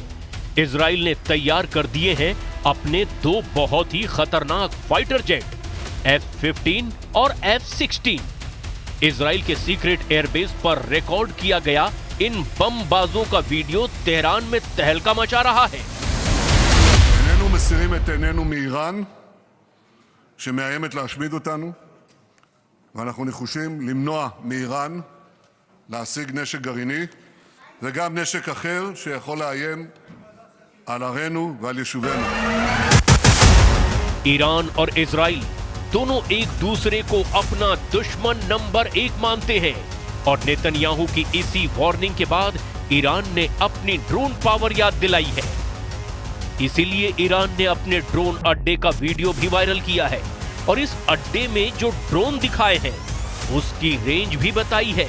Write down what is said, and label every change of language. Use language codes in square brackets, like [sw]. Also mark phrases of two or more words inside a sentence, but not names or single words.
[hi] इजराइल ने तैयार कर दिए हैं अपने दो बहुत ही खतरनाक [en] fighter jet [hi] F-15 और F-16। इजराइल के सीक्रेट एयरबेस पर रिकॉर्ड किया गया इन बमबाजों का वीडियो तेहरान में तहलका मचा रहा है। [he] איננו מסירים את עינינו מאיראן שמאיימת להשמיד אותנו, ואנחנו נחושים למנוע מאיראן להשיג נשק גרעיני וגם נשק אחר שיכול לאיים על ערינו ועל יישובינו. [hi] ईरान और इजराइल दोनों एक दूसरे को अपना दुश्मन नंबर 1 मानते हैं और नेतन्याहू की इसी वार्निंग के बाद ईरान ने अपनी [en] drone power [hi] याद दिलाई है। इसीलिए ईरान ने अपने ड्रोन अड्डे का वीडियो भी वायरल किया है और इस अड्डे में जो ड्रोन दिखाए हैं उसकी रेंज भी बताई है।